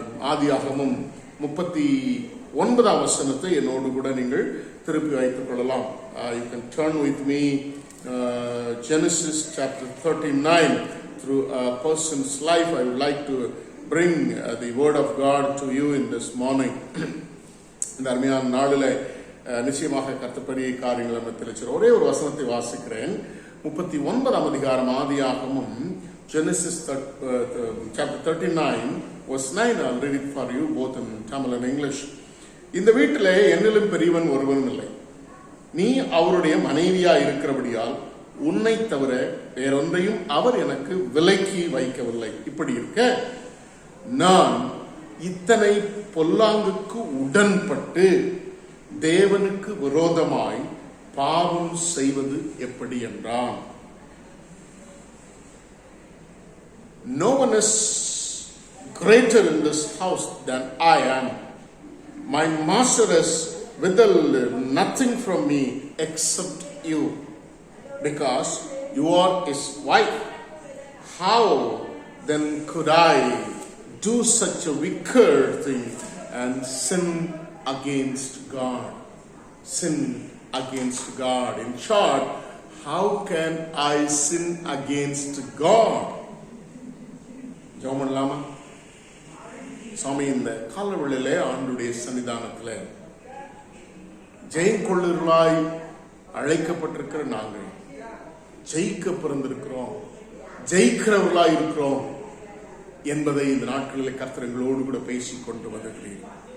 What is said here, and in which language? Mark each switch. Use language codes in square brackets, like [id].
[ta] ஆதியாகமம் 39ஆம் வசனத்தை என்னோடு கூட நீங்கள் திருப்பி வைத்துக் கொள்ளலாம். [en] You can turn with me Genesis chapter 39. Through a person's life, I would like to bring the word of God to you in this morning. [ta] இந்த அருமையான நாளில் நிச்சயமாக கர்த்தருடைய காரியங்கள் நம்ம ஒரே ஒரு வசனத்தை வாசிக்கிறேன். 39ஆம் அதிகாரம் ஆதியாகமம் [en] Genesis chapter 39 verse 9. I'll read it for you both in Tamil and English. [ta] இந்த வீட்டிலே என்னிலும் பெரியவன் ஒருவனும் இல்லை. நீ அவருடைய மனைவியா இருக்கிறபடியால் உன்னை தவிர வேறொன்றையும் அவர் எனக்கு விலக்கி வைக்கவில்லை. இப்படி இருக்க நான் இத்தனை பொல்லாங்குக்கு உடன்பட்டு தேவனுக்கு விரோதமாய் பாவம் செய்வது எப்படி என்றான். [en] No one is greater in this house than I am. My master has withheld nothing from me except you, because you are his wife. How then could I do such a wicked thing and sin against God? Sin against God. In short, how can I sin against God? [ta] ஜெபம் இல்லாம சாமி, இந்த காலவெளியிலே ஆண்டுடைய சன்னிதானத்தில் ஜெயம் கொள்ளுதலாய் அழைக்கப்பட்டிருக்கிற நாங்கள் ஜெயிக்க பிறந்திருக்கிறோம், ஜெயிக்கிறவர்களாய் இருக்கிறோம் என்பதை இந்த நாட்களில் கர்த்தர் எங்களோடு கூட பேசிக் கொண்டு வருகிறீர்கள்.